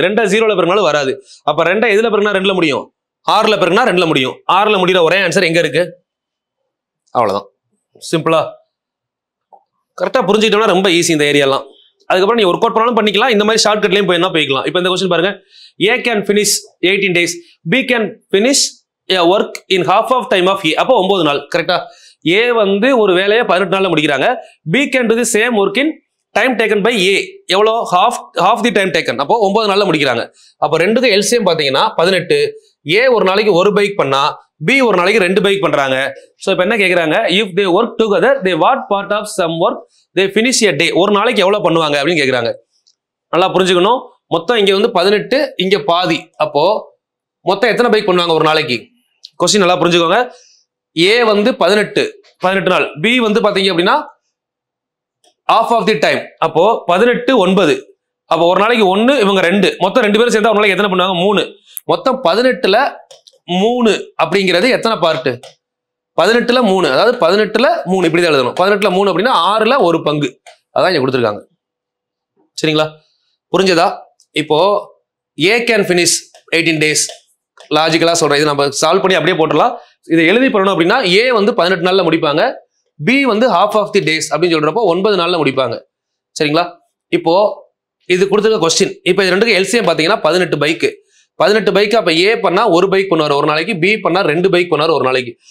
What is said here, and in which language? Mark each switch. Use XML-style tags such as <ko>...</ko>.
<ta>2 0ல பெருக்குனாலும் வராது. அப்ப 2 எதுல பெருக்குனா 2ல முடியும்? 6ல பெருக்குனா 2ல முடியும். 6ல முடிகிற ஒரே ஆன்சர் எங்க இருக்கு? அவ்வளவுதான். சிம்பிளா கரெக்டா புரிஞ்சுக்கிட்டோம்னா ரொம்ப ஈஸி இந்த ஏரியாலாம். அதுக்கப்புறம் நீ ஒர்க் அவுட் பண்ணாலும் பண்ணிக்கலாம், இந்த மாதிரி ஷார்ட் கட்லயும் போய்க்கலாம். இப்போ இந்த கொஸ்டின் பாருங்க.</ta> <en>A can finish 18 days, B can finish a work in half of time of A.</en> <ta>அப்போ 9 நாள். கரெக்டா? A வந்து ஒரு வேலையை 18 நாள்ல முடிக்கிறாங்க.</ta> <en>B can do the same work in time taken by A.</en> <ta>எவ்வளோ? half the time taken. அப்போ 9 நாள்ல முடிக்கிறாங்க. அப்போ ரெண்டுக்கு எல்சிஎம் பாத்தீங்கன்னா 18. A ஒரு நாளைக்கு 1 பைக் பண்ணா B ஒரு நாளைக்கு 2 பைக் பண்றாங்க. சோ இப்போ என்ன கேக்குறாங்க?</ta> <en>if they work together they what part of some work they finish a day.</en> <ta>ஒரு நாளைக்கு எவ்வளவு பண்ணுவாங்க அப்படின்னு கேக்குறாங்க. நல்லா புரிஞ்சுக்கணும். மொத்தம் இங்க வந்து 18, இங்க பாதி. அப்போ மொத்தம் எத்தனை பைக் பண்ணுவாங்க ஒரு நாளைக்கு? கொஸ்டின் நல்லா புரிஞ்சுக்கோங்க. A வந்து 18 நாள், B வந்து பாத்தீங்க அப்படின்னா half of the time. அப்போ 18 9. அப்போ ஒரு நாளைக்கு 1, இவங்க 2, மொத்தம் 2 பேரும் சேர்ந்தா ஒரு நாளைக்கு எத்தனை பண்ணுவாங்க? 3. மொத்தம் 18ல 3 அப்படிங்கிறது எத்தனை பார்ட்? 18ல 3, அதாவது 18ல 3 இப்படிதான் எழுதணும். 18ல 3 அப்படின்னா 6ல ஒரு பங்கு. அதான் இங்க கொடுத்துருக்காங்க. சரிங்களா? புரிஞ்சதா?</ta> <en>இப்போ A can finish 18 days.</en> <ta>லாஜிக்கலா சொல்றேன். இது நம்ம சால்வ் பண்ணி அப்படியே போட்டுடலாம். இதை எழுதி பண்ணணும் அப்படின்னா A வந்து 18 நாள்ல முடிப்பாங்க, B வந்து half of the days அப்படின்னு சொல்றப்போ 9 நாள்ல முடிப்பாங்க. சரிங்களா? இப்போ இது கொடுத்துருக்க கொஸ்டின். இப்போ இது ரெண்டுக்கு எல்சிஎம் பாத்தீங்கன்னா 18 பைக். 18 பைக். அப்ப ஏ பண்ணா 1 பைக் பண்ணுவார் ஒரு நாளைக்கு, பி பண்ணா 2 பைக் பண்ணுவார் ஒரு நாளைக்கு.</ta>